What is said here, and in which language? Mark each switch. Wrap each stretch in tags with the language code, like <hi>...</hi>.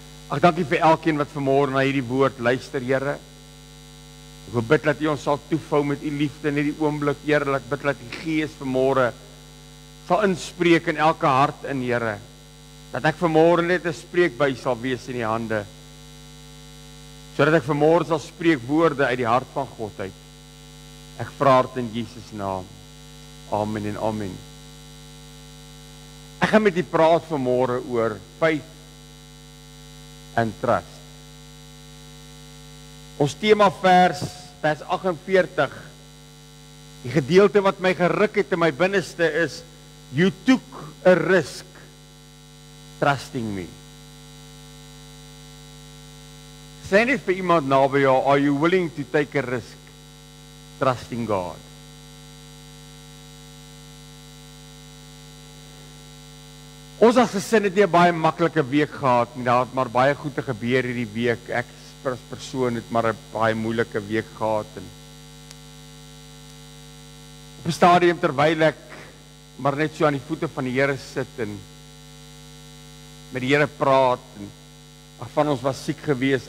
<af>Ag, dankie vir elkeen wat vanmôre na hierdie woord luister, Here. Ek wil bid dat U ons sal toevou met U liefde in hierdie oomblik, Here. Ek bid dat die Gees vanmôre sal inspreek in elke hart in, Here. Dat ek vanmôre net 'n spreekbuis sal wees in die hande. Sodat ek vanmôre sal spreek woorde uit die hart van God uit. Ek vra dit in Jesus naam. Amen en amen. Ek gaan met u praat vanmôre oor</af> <en>faith and trust.</en> <af>Ons tema vers 48. Die gedeelte wat my geruk het in my binneste is:</af> <en>You took a risk trusting me?</en> <af>Sê net vir iemand naby jou,</af> <en>are you willing to take a risk trusting God?</en> <af>Ons as gesin het nie 'n baie maklike week gehad nie. Daar het maar baie goeie gebeur hierdie week. Ek as persoon het maar 'n baie moeilike week gehad en op 'n stadium terwyl ek maar net so aan die voete van die Here sit en met die Here praat en van ons was siek geweest.</af>